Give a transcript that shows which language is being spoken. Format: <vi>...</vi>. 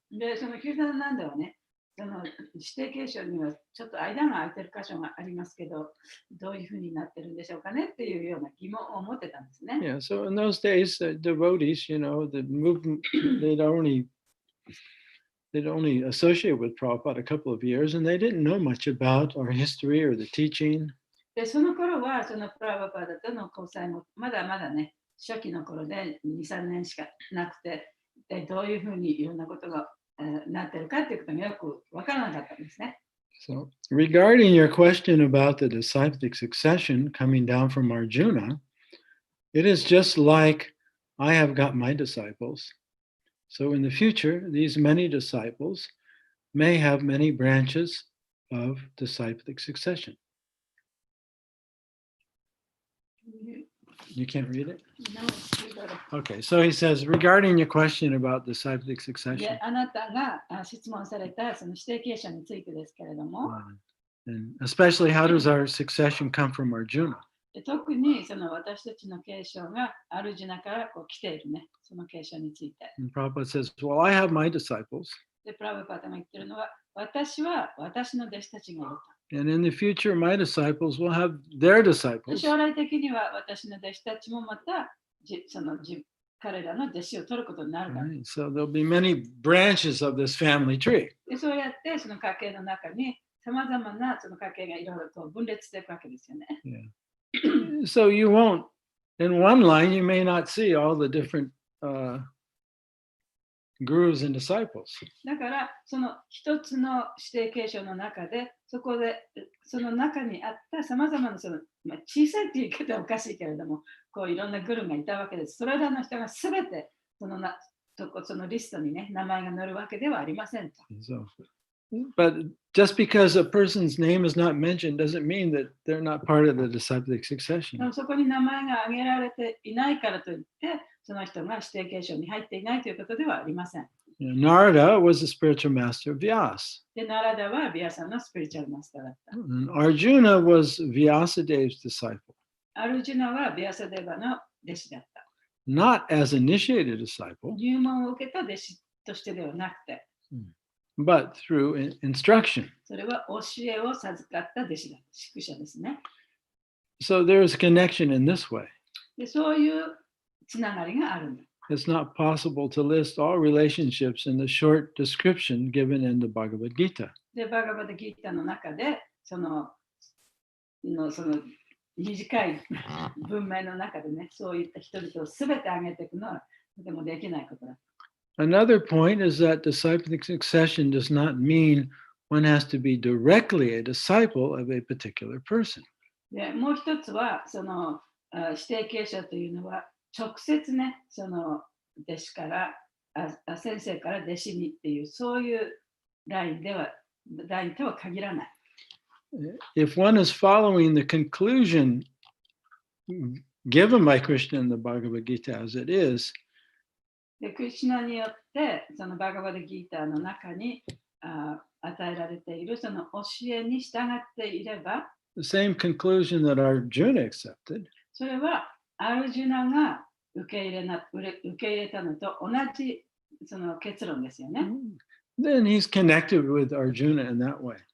<ja>で、そのキルタナナンダはね、その指定継承にはちょっと間が空いてる箇所がありますけど、どういうふうになってるんでしょうかねっていうような疑問を持ってたんですね。</ja> <en>Yeah, so in those days, devotees, the movement, they'd only associate with Prabhupada a couple of years, and they didn't know much about our history or the teaching.</en> <ja>で、その頃は、そのプラブパダとの交際もまだまだね、初期の頃で2、3年しかなくて、でどういうふうにいろんなことがなってるかっていうことがよくわからなかったんですね。</ja> <en>So, regarding your question about the disciplic succession coming down from Arjuna, it is just like I have got my disciples. So in the future, these many disciples may have many branches of disciplic succession. You can't read it? No, you got it. Okay, so he says, regarding your question about disciplic</en> <ja>で</ja> <en>succession,</en> <ja>あなたが質問されたその指定継承についてですけれども、</ja> <en>and especially how does our succession come from Arjuna?</en> <ja>で特にその私たちの継承がアルジュナからこう来ているね、その継承について。</ja> <en>And Prabhupada says, well, I have my disciples,</en> <ja>で、プラブパタが言ってるのは、私は私の弟子たちがいると。</ja> <en>and in the future, my disciples will have their</en> <ja>で</ja> <en>disciples.</en> <ja>将来的には私の弟子たちもまた彼らの弟子を取ることになるから。</ja> <en>Right? So there'll be many branches of this family tree.</en> <ja>でそうやってその家系の中にさまざまなその家系がいろいろと分裂していくわけですよね。</ja> <en>So you won't, in one line, you may not see all the different gurus and disciples.</en> <ja>だからその一つの指定継承の中でそこでその中にあったさまざまなその、小さいっていう言い方はおかしいけれどもこういろんなグルがいたわけです。それらの人がすべてそのリストにね名前が載るわけではありませんと。</ja> <en>So, but just because a person's name is not mentioned doesn't mean that they're not part of the disciplic succession.</en> <ja>でもそこに名前が挙げられていないからといってその人が指定継承に入っていないということではありません。</ja> <en>Narada was the spiritual master of Vyas.</en> <ja>で、ナラダはビアさんのスピリチュアルマスターだった。</ja> <en>And Arjuna was Vyasadev's disciple,</en> <ja>アルジュナはビアサデバの弟子だった。</ja> <en>not as initiated disciple,</en> <ja>入門を受けた弟子としてではなくて、</ja> <en>but through instruction.</en> <ja>それは教えを授かった弟子だった。宿舎ですね。</ja> <en>So there's a connection in this way.</en> <ja>で、そういうつながりがあるんだ。</ja> <en>It's not possible to list all relationships in the short description given in the Bhagavad Gita.</en> <ja>で、バガバダギータの中で、その短い文明の中でね、そういった人々をすべて挙げていくのはとてもできないことだ。</ja> <en>Another point is that disciplic succession does not mean one has to be directly a disciple of a particular person.</en> <ja>で、もう一つは、その指定継承というのは、直接ね、その弟子から先生から弟子にっていうそういうラインとは限らない。</ja> <en>If one is following the conclusion given by Krishna in the Bhagavad Gita as it is,</en> <ja>で、クリシュナによってそのバガバダギーターの中に与えられているその教えに従っていれば、</ja> <en>the same conclusion that Arjuna accepted,</en> <ja>それはアルジュナが受け入れたのと同じその結論ですよね。</ja> <en>then he's connected with Arjuna in that way.</en>